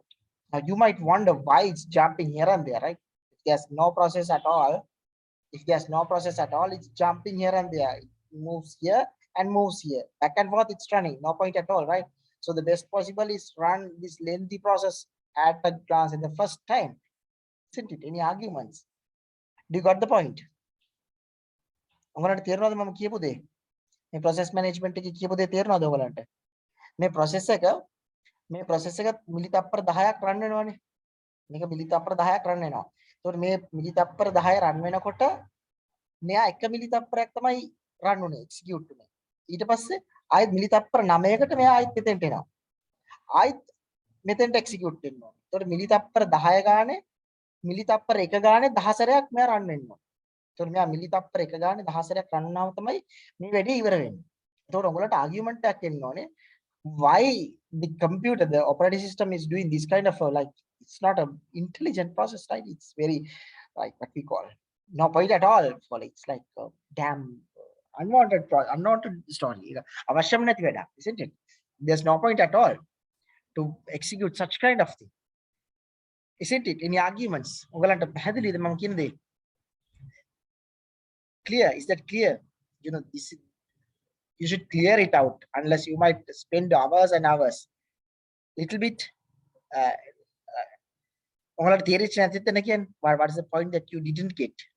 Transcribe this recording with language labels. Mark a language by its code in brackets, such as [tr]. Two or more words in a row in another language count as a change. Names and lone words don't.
[en] Now you might wonder why it's jumping here and there, right? If there's no process at all, it's jumping here and there. It moves here and moves here. Back and forth, it's running. No point at all, right? So the best possible is run this lengthy process at a glance in the first time. Isn't it? Any arguments? Do you got the point? [si] ඔයාලට තේරෙනවද මම කියපු දේ? මේ [en] process management [si] එකේ කියපු දේ තේරෙනවද ඔයාලට? මේ process එක මිලි තප්පර 10ක් run වෙනවනේ. මේක මිලි තප්පර 10ක් run වෙනවා. ඒතකොට මේ මිලි තප්පර 10 run වෙනකොට මෙයා 1 මිලි තප්පරයක් තමයි run උනේ, execute උනේ. ඊට පස්සේ ආයෙත් මිලි තප්පර 9කට මෙයා ආයෙත් මෙතෙන්ට එනවා. ආයෙත් මෙතෙන්ට execute වෙනවා. ඒතකොට මිලි තප්පර 10 ගානේ මිලි තප්පර 1 ගානේ 10 සැරයක් මෙයා run වෙනවා. ඒතකොට මෙයා මිලි තප්පර 1 ගානේ 10 සැරයක් run වුණාම තමයි මේ වැඩේ ඉවර වෙන්නේ. ඒතකොට ඔයගොල්ලන්ට argument එකක් එන්න ඕනේ. [en] Why the computer, the operating system is doing this kind of like, it's not an intelligent process, right? It's very like what we call no point at all. It's like damn unwanted story. [si] අවශ්‍යම නැති වැඩක්, [en] isn't it? There's no point at all to execute such kind of thing, isn't it? Any arguments? [si] ඔයගලන්ට පැහැදිලිද මම කියන දේ? [en] Clear? Is that clear? You know, this is, you should clear it out, unless you might spend hours and hours. Little bit what is the point that you didn't get?